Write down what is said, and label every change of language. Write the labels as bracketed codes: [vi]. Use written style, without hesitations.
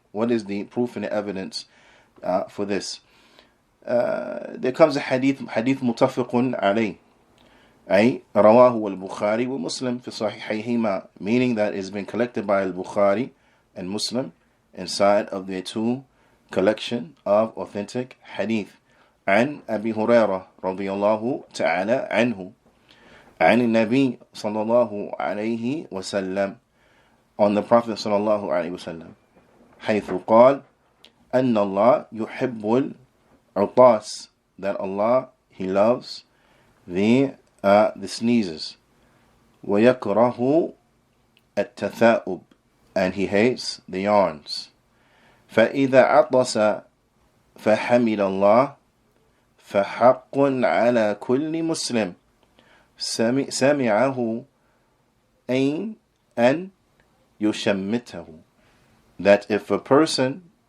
[en] What is the proof and the evidence for this? There comes a hadith [ar] متفق عليه, أي رواه البخاري ومسلم في صحيحيهما, [en] meaning that it's been collected by al-Bukhari and Muslim inside of their two collection of authentic hadith. [ar] عن أبي هريرة رضي الله تعالى عنه عن النبي صلى الله عليه وسلم, [en] on the Prophet [ar] صلى الله عليه وسلم, حيث قال أن الله يحب العطاس, [en] that Allah, He loves the sneezes, [ar] ويكره التثاؤب, [en] and He hates the yawns. [ar] فإذا عطس فحمد الله فحق على كل مسلم سمعه أن يشمته, [en] that if a person